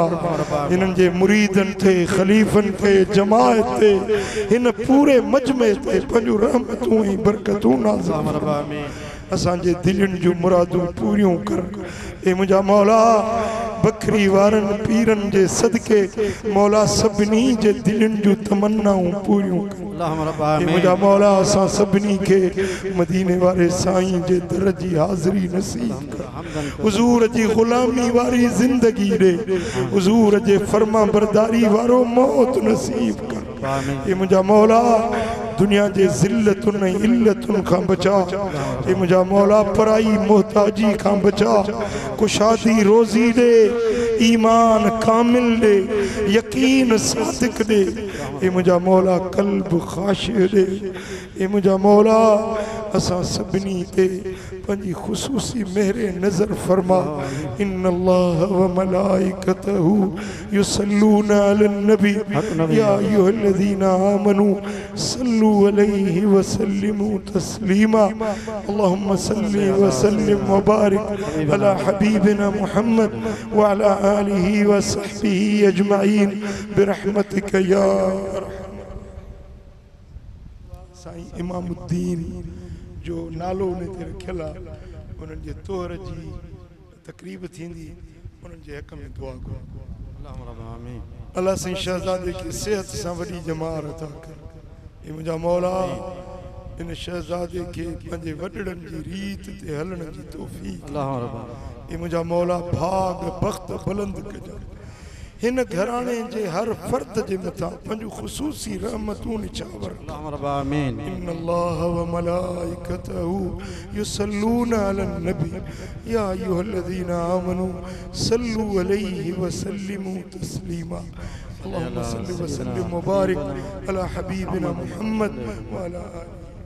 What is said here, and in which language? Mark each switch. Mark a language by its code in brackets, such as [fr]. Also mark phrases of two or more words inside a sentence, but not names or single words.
[sd] इन्हनि जे मुरीदनि थे ख़लीफ़नि थे जमायत ते हिन पूरे मजमे ते पंहिंजूं रहमतूं ऐं बरकतूं नाज़िल फरमा। असांजे दिलनि जूं मुरादूं पूरियूं कर। ए मुंहिंजा मौला बकरी वारन पीरन जे सदके मौला सभिनी जे दिलनि जूं तमन्नाऊं पूरियूं कर। [ar] اللهم رب हे आमीन। [sd] मुंहिंजा मौला असां सभिनी खे मदीने वारे साईं जे दर जी हाज़िरी नसीब कर। हुज़ूर जी ग़ुलामी वारी ज़िंदगी ॾे, हुज़ूर जे फर्मा बरदारी वारो मौत नसीब कर। हे मुंहिंजा मौला दुनिया जे ज़िल्लतुन ऐं इल्लतुन खां बचा। हे मुंहिंजा मौला पराई मोहताजी खां बचा। कुशादी रोज़ी ॾे, ईमान कामिल ॾे, यकीन सादिक ॾे। हे मुंहिंजा मौला क़ल्ब ख़ाशिअ ॾे। हे मुंहिंजा मौला असां सभिनी ते पंहिंजी ख़ुसूसी मेहर नज़र फरमा। [ar] إن الله وملائكته يصلون على النبي يا أيها الذين آمنوا صلوا عليه وسلموا تسليما. اللهم صل وسلم وبارك على حبيبنا محمد وعلى آله وصحبه أجمعين برحمتك يا [sd] साईं इमामुद्दीन जो नालो उन ते रखियल आहे, उन्हनि जे तोहर जी तकरीब थींदी, उन्हनि जे हक़ में दुआ कयो। [ar] اللهم رب آمين. [sd] अल्लाह साईं शहज़ादे खे सेहत सां वॾी जमार अता कर। हे मुंहिंजा मौला इन शहज़ादे खे पंहिंजे वॾड़नि जी रीत ते हलण जी तौफ़ीक़। [ar] اللهم رب آمين. [sd] हे मुंहिंजा मौला भाग बख़्त बुलंद कजो। हिन घराणे जे हर फर्द जे मथां पंहिंजूं ख़ुसूसी रहमतूं निछावर। [ar] اللهم رب آمين. إن الله وملائكته يصلون على النبي يا أيها الذين آمنوا صلوا عليه وسلموا تسليما. اللهم صل وسلم وبارك على حبيبنا محمد وعلى